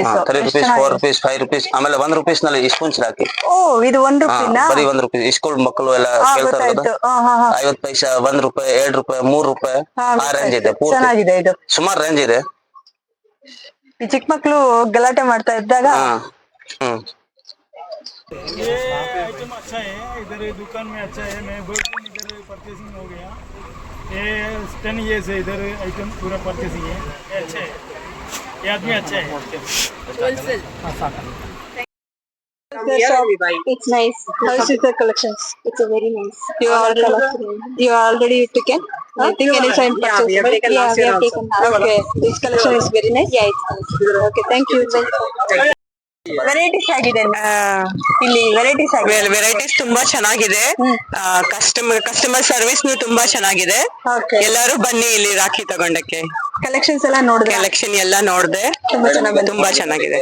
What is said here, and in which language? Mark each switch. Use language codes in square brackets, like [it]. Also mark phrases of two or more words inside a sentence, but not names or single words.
[en] 4 rupees 5 rupees [kn] ಆಮೇಲೆ 1 rupees ನಲ್ಲಿ ಸ್ಪೂನ್ಸ್ ಹಾಕಿ. ಇದು 1 ರೂಪಾಯಿ ಬರೀ 1 ರೂಪಾಯಿ. ಸ್ಕೂಲ್ ಮಕ್ಕಳು ಎಲ್ಲ ಕೇಳ್ತಾರೆ 50 ಪೈಸಾ 1 ರೂಪಾಯಿ 2 ರೂಪಾಯಿ 3 ರೂಪಾಯಿ ಆ ರೇಂಜ್ ಇದೆ. ಚೆನ್ನಾಗಿದೆ. ಇದು ಸುಮಾರು ರೇಂಜ್ ಇದೆ. ಈ ಚಿಕ್ಕ ಮಕ್ಕಳು ಗಲಾಟೆ ಮಾಡ್ತಾ ಇದ್ದಾಗ [hi] ये आइटम अच्छा है. इधर दुकान में अच्छा है. मैं इधर परचेसिंग हो गया. ये 10 years है इधर आइटम पूरा परचेसिंग है. ये अच्छा है. ये आदमी अच्छा है. [en] Wholesale. It's nice. How is the collections? It's a very nice. You already taken? I think any time purchase. we have taken last year also. Okay, this collection is very nice. Yeah, it's nice. Okay, thank you. [kn] ವೆರೈಟೀಸ್ ಆಗಿದೆ ಇಲ್ಲಿ. ವೆರೈಟೀಸ್ ತುಂಬಾ ಚೆನ್ನಾಗಿದೆ. [en] customer service [kn] ತುಂಬಾ ಚೆನ್ನಾಗಿದೆ. ಎಲ್ಲರೂ ಬನ್ನಿ ಇಲ್ಲಿ ರಾಖಿ ತಗೊಂಡಕ್ಕೆ. ಕಲೆಕ್ಷನ್ಸ್ ಎಲ್ಲ ನೋಡಿದ್ರೆ? ಕಲೆಕ್ಷನ್ ಎಲ್ಲ ನೋಡಿದೆ. ತುಂಬಾ ಚೆನ್ನಾಗಿದೆ.